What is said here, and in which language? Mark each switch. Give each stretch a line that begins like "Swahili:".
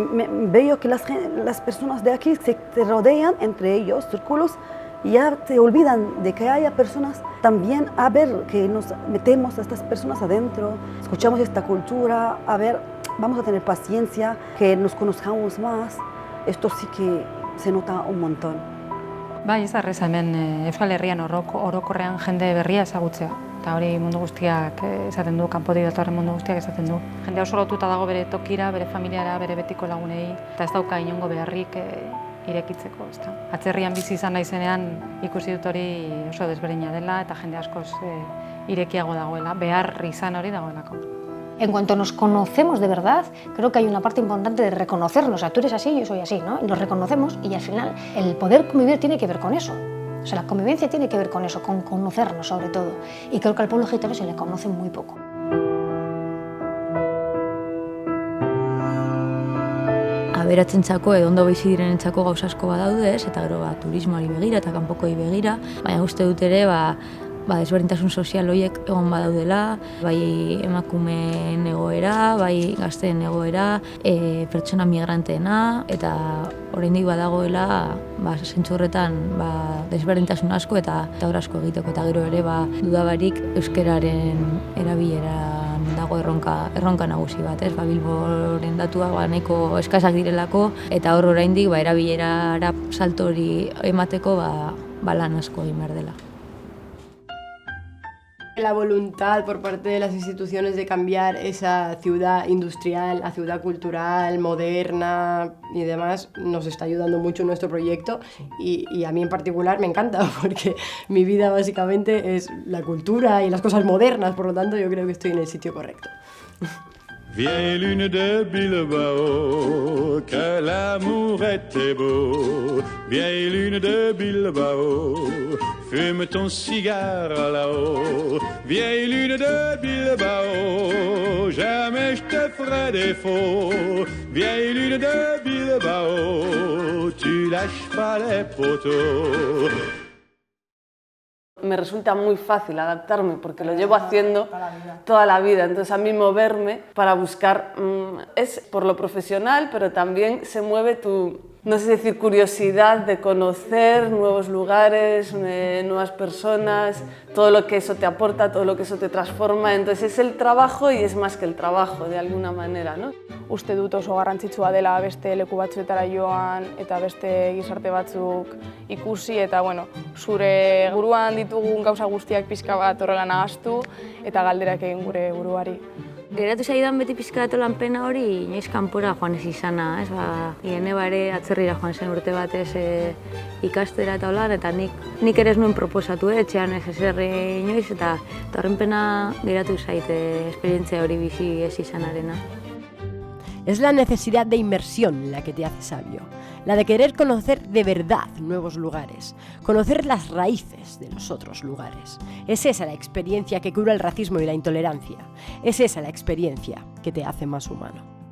Spanish: Veo que las personas de aquí se rodean entre ellos, círculos, y ya te olvidan de que haya personas también, a ver, que nos metemos a estas personas adentro, escuchamos esta cultura, a ver, vamos a tener paciencia, que nos conozcamos más. Esto sí que se nota un montón.
Basque: Bai, ez arreza hemen Euskal Herrian orokorrean jende berria ezagutzea. Eta hori mundu guztiak esaten du, kanpotik datorren mundu guztiak esaten du. Jende oso lotuta dago bere tokira, bere familiara, bere betiko lagunei, eta ez dauka inongo beharrik irekitzeko. Atzerrian bizi izan naizenean ikusi dut hori oso desberdina dela eta jende askoz irekiago dagoela, behar izan hori dagoelako.
Spanish: En cuanto nos conocemos de verdad, creo que hay una parte importante de reconocernos. O sea, tú eres así, yo soy así, ¿no? Y nos reconocemos y al final el poder convivir tiene que ver con eso. O sea, la convivencia tiene que ver con eso, con conocernos sobre todo. Y creo que al pueblo gitano se le conoce muy poco.
Basque: Aberatzentzako edo ondo bizi direnentzako gauza asko badaude, eta gero turismoari begira eta kanpokoi begira, baina uste dut ere desberdintasun sozial horiek egon badaudela, bai emakumeen egoera, bai gazteen egoera, pertsona migranteena, eta oraindik badagoela zentzu horretan desberdintasun asko eta hor asko egiteko, eta gero ere dudabarik euskararen erabileran dago erronka nagusi bat, ez? Bilboren datuak nahiko eskasak direlako, eta hor oraindik erabilerara salto hori emateko lan asko egin behar dela.
Spanish: La voluntad por parte de las instituciones de cambiar esa ciudad industrial a ciudad cultural, moderna y demás nos está ayudando mucho en nuestro proyecto y a mí en particular me encanta porque mi vida básicamente es la cultura y las cosas modernas, por lo tanto yo creo que estoy en el sitio correcto.
French: Vieille lune de Bilbao, que l'amour était beau. Vieille lune de Bilbao, fume ton cigare là-haut. Vieille lune de Bilbao, jamais je te ferai défaut. Vieille lune de Bilbao, tu lâches pas les poteaux.
Spanish: Me resulta muy fácil adaptarme porque lo llevo haciendo toda la vida. Entonces a mí moverme para buscar es por lo profesional, pero también se mueve tu, no sé decir, curiosidad de conocer nuevos lugares, nuevas personas, todo lo que eso te aporta, todo lo que eso te transforma. Entonces es el trabajo y es más que el trabajo, de alguna manera, ¿no?
Basque: Uste dut oso garrantzitsua dela beste leku batzuetara joan eta beste gizarte batzuk ikusi eta zure buruan ditugun gauza guztiak pixka bat horrela nahaztu eta galderak egin gure buruari. Geratu zaidan beti pizkatu lan pena hori inoiz kanpora joan ez izana, ez? Neba ere atzerrira joan zen urte batez ikastera eta holan, eta nik ere ez nuen proposatu, etxean ez ezer inoiz, eta horren pena geratu zaite esperientzia hori bizi ez izanarena.
Spanish: Es la necesidad de inmersión la que te hace sabio, la de querer conocer de verdad nuevos lugares, conocer las raíces de los otros lugares. Es esa la experiencia que cura el racismo y la intolerancia, es esa la experiencia que te hace más humano.